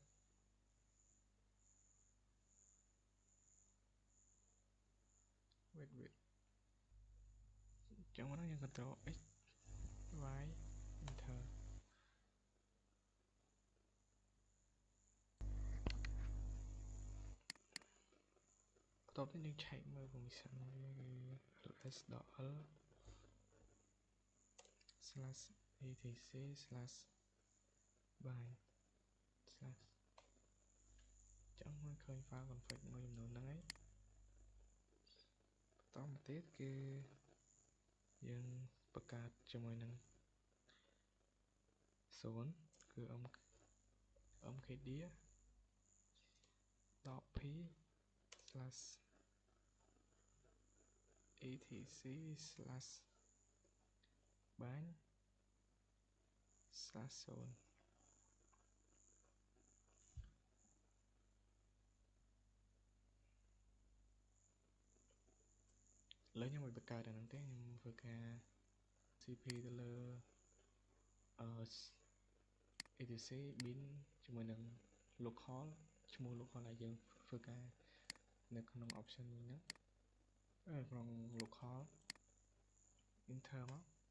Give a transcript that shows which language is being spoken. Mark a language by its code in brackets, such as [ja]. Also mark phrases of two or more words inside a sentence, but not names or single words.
[km] wait ចឹងមកយើង [en] Ctrl X Y enter [km] បន្ទាប់នេះយើង check មើល permission វាគឺ ls.l [en] slash etc slash bind slash [km] ចឹងមកឃើញ [en] file config [km] មួយចំនួនហ្នឹងហើយបន្តមកទៀតគឺយើងបង្កើតជាមួយនឹង zone គឺ [en] mkdir .p slash etc slash bind slash zone [km] ឥឡូវខ្ញុំមិនបង្កើតអាហ្នឹងទេខ្ញុំធ្វើការ cp ទៅលើ [en] etc bin [km] ជាមួយនឹង local ឈ្មោះ local ដែលយើងធ្វើការនៅក្នុង option នេះហ្នឹងក្នុង local enter មក